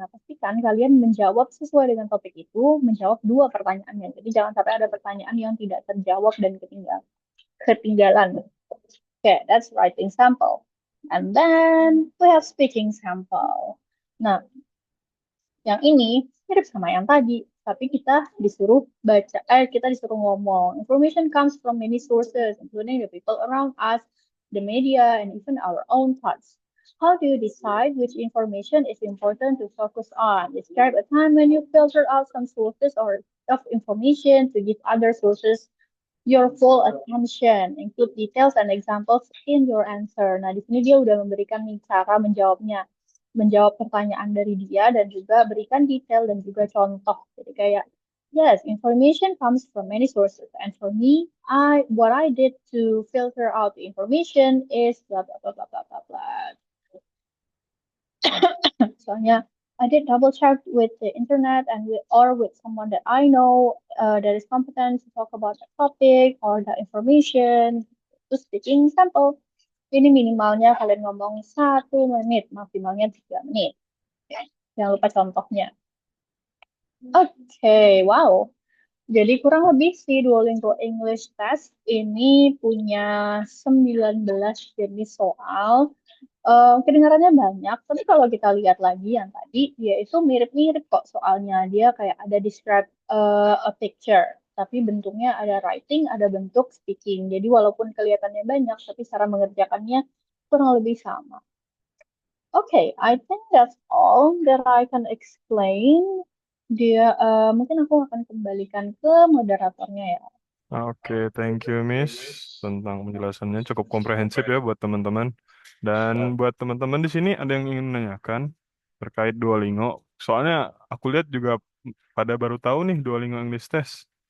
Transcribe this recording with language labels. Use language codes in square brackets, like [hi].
[id] Nah, pastikan kalian menjawab sesuai dengan topik itu, menjawab dua pertanyaannya. Jadi jangan sampai ada pertanyaan yang tidak terjawab dan ketinggalan. [en] Okay, that's writing sample. And then we have speaking sample. [id] Nah, yang ini mirip sama yang tadi, tapi kita disuruh ngomong. [en] Information comes from many sources, including the people around us, the media, and even our own thoughts. How do you decide which information is important to focus on? Describe a time when you filter out some sources or of information to give other sources your full attention. Include details and examples in your answer. [id] Nah, di sini dia udah memberikan cara menjawabnya. Menjawab pertanyaan dari dia dan juga berikan detail dan juga contoh. Jadi kayak, [en] yes, information comes from many sources. And for me, what I did to filter out the information is blah, blah, blah, blah, blah, blah, blah. Soalnya I did double check with the internet and with someone that I know that is competent to talk about the topic or the information. [id] Terus speaking sample. Ini minimalnya kalian ngomong 1 menit, maksimalnya 3 menit. Jangan lupa contohnya. Oke, wow. Jadi kurang lebih si Duolingo English Test ini punya 19 jenis soal. Kedengarannya banyak, tapi kalau kita lihat lagi yang tadi, dia itu mirip-mirip kok soalnya. Dia kayak ada [en] describe a picture, [id] tapi bentuknya ada writing, ada bentuk speaking. Jadi walaupun kelihatannya banyak, tapi cara mengerjakannya kurang lebih sama. [en] Okay, I think that's all that I can explain. [id] Mungkin aku akan kembalikan ke moderatornya ya. Oke, [en] thank you Miss. [id] Tentang penjelasannya cukup komprehensif ya buat teman-teman. Dan buat teman-teman di sini ada yang ingin menanyakan terkait Duolingo. Soalnya aku lihat juga pada baru tahu nih Duolingo English Test.